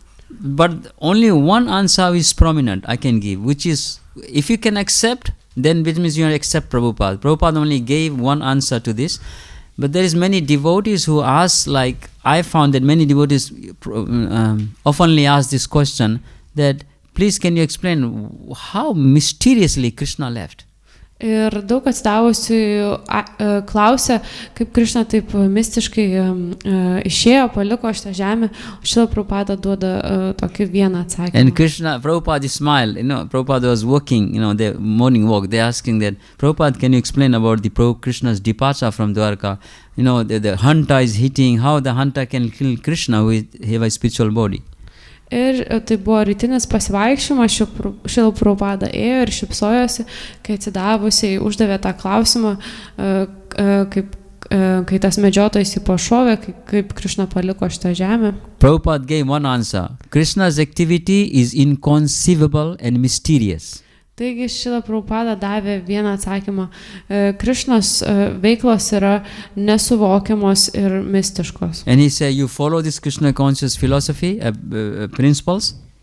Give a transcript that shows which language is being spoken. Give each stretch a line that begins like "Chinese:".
English: But only one answer is prominent I can give, which is, if you can accept, then which means you accept Prabhupada. Prabhupada only gave one answer to this. But there is many devotees who ask, like I found that many devotees oftenly ask this question, that please can you explain how mysteriously Krishna left?
Lithuanian: Ir daug atsidavusių klausė, kaip Krišna taip mistiškai išėjo, paliko šitą žemę, o Šrila Prabhupada duoda tokį vieną atsakymą.
English: And Prabhupada smiled, Prabhupada was walking, the morning walk, they asking that, Prabhupada, can you explain about the Krishna's departure from Dwarka? The hunter is hitting, how the hunter can kill Krishna who have a spiritual body?
Lithuanian: Ir tai buvo rytinis pasivaikščiojimas, Šrila Prabhupada ėjo ir šypsojosi, kai atsidavusiai uždavė tą klausimą, kai tas medžiotojas jį pašovė, kaip Krishna paliko šitą žemę.
English: Prabhupada gave one answer. Krishna's activity is inconceivable and mysterious.
Lithuanian: Taigi Šrila Prabhupada davė vieną atsakymą. Krishnos veiklos yra nesuvokiamos ir mistiškos.
English: And he said, you follow this Krishna conscious philosophy, principles?